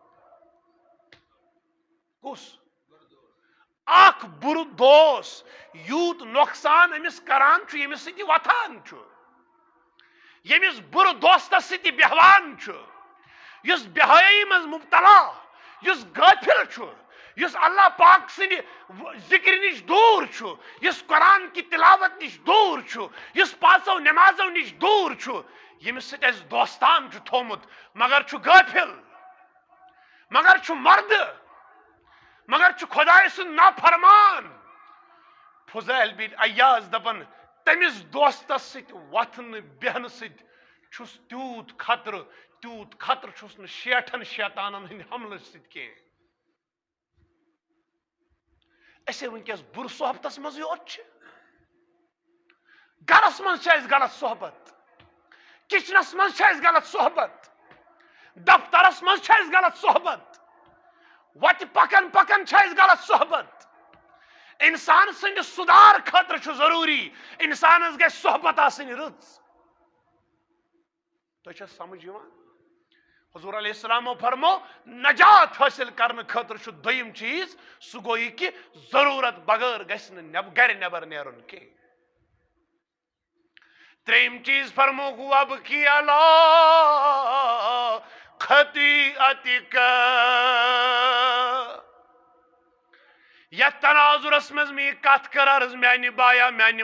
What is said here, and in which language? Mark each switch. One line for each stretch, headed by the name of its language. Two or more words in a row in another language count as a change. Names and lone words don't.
Kashmiri: کس؟ اخ بر دوست یوت نقصان امس کران چھو یمس ستی وتھان چھو، یمس بر دوستس ستی بہوان چھو، یس بہائی مز مبتلا، یس غافل چھو، یس اللہ پاک سند ذکر نش دور چھو، یس قرآن کی تلاوت نش دور چھو، یس پانچو نمازو نش دور چھو، یمس ستی اس دوستان چھو تھومت مگر چھو غافل، مگر چھو مرد، مگر چھو خدای سن نافرمان. فضیل بن عیاض دپن تمس دوستس ست وتھن بہن ست چھس تیوت خطر چھس ن 60 شیطانن ہند حملہ ست کی. اسے ونکس بر صحبتس مز یوت گرس مز غلط صحبت، کچنس مز غلط صحبت، دفترس مز غلط صحبت، وت پکن پکن غلط صحبت. انسان سند سدھار خاطر چھ ضروری انسانس گژھِ صحبت آسن رٕژ. تو چھا سمجھ یوان؟ حضور علیہ السلام فرمو نجات حاصل کرنے خاطر چھ دویم چیز سہ گو یہ کہ ضرورت بغیر گژھِ نہٕ گھر نبر نیرن کی. تریم چیز فرمو
Arabic: وابکی علی خطیئتک،
Kashmiri: یا تناظرس مز می کت کر عرض میانی بایا میانی